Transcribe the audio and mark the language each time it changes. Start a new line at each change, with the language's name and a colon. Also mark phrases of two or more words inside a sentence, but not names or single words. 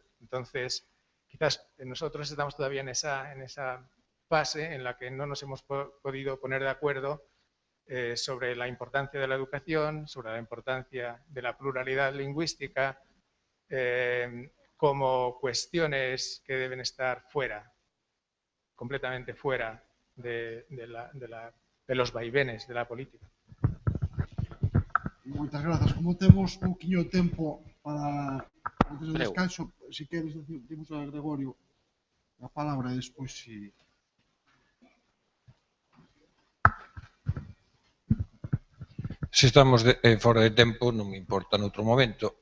Spanish: Entonces, quizás nosotros estamos todavía en esa fase en la que no nos hemos podido poner de acuerdo sobre la importancia de la educación, sobre la importancia de la pluralidad lingüística, como cuestiones que deben estar fuera, completamente fuera de los vaivenes de la política.
Galician: Moitas grazas. Como temos pouquiño tempo, para antes do descanso, si queres decimos a Gregorio a palabra despois si... Se estamos fora de tempo, non me importa noutro momento.